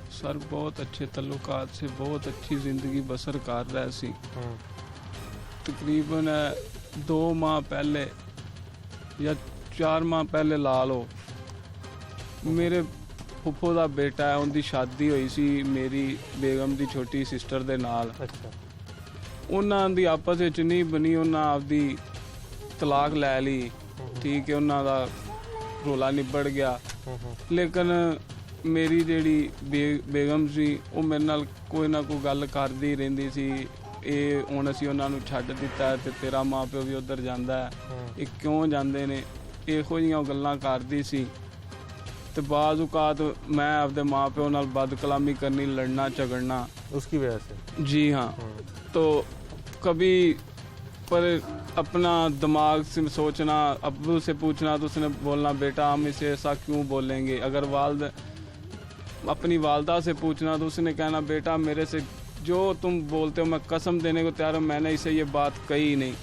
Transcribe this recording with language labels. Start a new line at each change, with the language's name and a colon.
Hindi: Sir बहुत अच्छे तल्लुकात से बहुत अच्छी ज़िंदगी बसर कर रहे सी। तकरीबन 2 माह पहले या 4 माह पहले ला लो, मेरे फुफ्फो दा बेटा है, उनकी शादी हुई सी मेरी बेगम की छोटी सिस्टर
Punjabi: दे नाल।
Hindi: अच्छा।
Punjabi: ਉਹਨਾਂ ਦੀ ਆਪਸ ਵਿੱਚ ਨਹੀਂ ਬਣੀ, ਉਹਨਾਂ ਆਪਦੀ ਤਲਾਕ ਲੈ ਲਈ। ਠੀਕ ਹੈ, ਉਹਨਾਂ ਦਾ ਰੋਲਾ ਨਿਬੜ ਗਿਆ। ਲੇਕਿਨ ਮੇਰੀ ਜਿਹੜੀ ਬੇਗਮ ਸੀ ਉਹ ਮੇਰੇ ਨਾਲ ਕੋਈ ਨਾ ਕੋਈ ਗੱਲ ਕਰਦੀ ਰਹਿੰਦੀ ਸੀ। ਇਹ ਹੁਣ ਅਸੀਂ ਉਹਨਾਂ ਨੂੰ ਛੱਡ ਦਿੱਤਾ ਤੇ ਤੇਰਾ ਮਾਂ ਪਿਓ ਵੀ ਉੱਧਰ ਜਾਂਦਾ ਹੈ, ਇਹ ਕਿਉਂ ਜਾਂਦੇ ਨੇ, ਇਹੋ ਜਿਹੀਆਂ ਗੱਲਾਂ ਕਰਦੀ ਸੀ। ਤੇ ਬਾਜ਼ ਔਕਾਤ ਮੈਂ ਆਪਦੇ ਮਾਂ ਪਿਓ ਨਾਲ ਬਦਕਲਾਮੀ ਕਰਨੀ, ਲੜਨਾ ਝਗੜਨਾ।
Hindi: उसकी वजह से? जी हाँ। तो कभी पर अपना दिमाग से सोचना, अब्बू से पूछना तो उसने बोलना बेटा हम इसे ऐसा क्यों बोलेंगे। अगर अपनी वालदा से पूछना तो उसने कहना बेटा मेरे से जो तुम बोलते हो मैं कसम देने को तैयार हूँ, मैंने इसे ये बात कही नहीं।